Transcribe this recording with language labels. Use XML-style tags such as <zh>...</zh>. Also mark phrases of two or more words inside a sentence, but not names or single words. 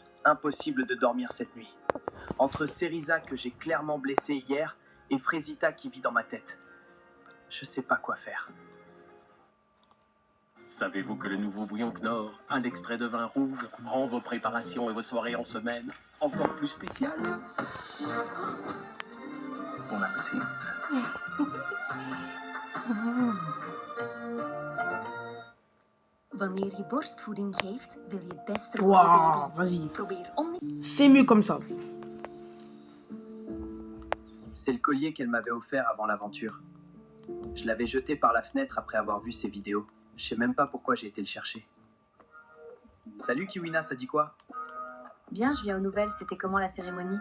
<fr>Impossible de dormir cette nuit. Entre Cerisa que j'ai clairement blessé hier et Frésita qui vit dans ma tête. Je sais pas quoi faire. Savez-vous que le nouveau bouillon Knorr, un extrait de vin rouge, rend vos préparations et vos soirées en semaine encore plus spéciales? Bon appétit.</fr> <nl>Wanneer je borstvoeding geeft, wil je het beste voor</nl> <fr>Waouh,</fr> <nl>je</nl> <fr>vas-y.</fr> <nl>baby. Probeer om...</nl> <fr>C'est mieux comme ça. C'est le collier qu'elle m'avait offert avant l'aventure. Je l'avais jeté par la fenêtre après avoir vu ses vidéos. Je sais même pas pourquoi j'ai été le chercher. Salut Kiwina, ça dit quoi? Bien, je viens aux nouvelles, c'était comment la cérémonie?</fr>